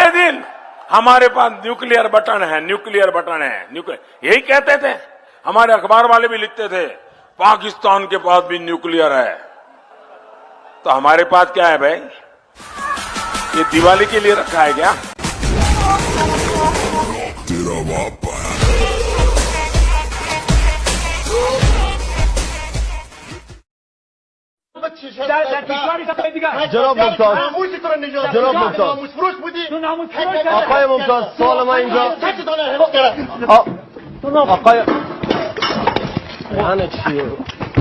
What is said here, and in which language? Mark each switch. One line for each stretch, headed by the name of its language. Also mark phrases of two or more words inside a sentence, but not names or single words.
Hindi: ये दिन हमारे पास
English: nuclear button
Hindi: है,
English: nuclear button
Hindi: है, यही कहते थे हमारे अखबार वाले भी लिखते थे, पाकिस्तान के पास भी न्यूक्लियर है। तो हमारे पास क्या है भाई? ये दिवाली के लिए रखा है क्या?
Persian: جناب ممتاز جناب ممتاز آقای ممتاز سوال ما اینجا آقای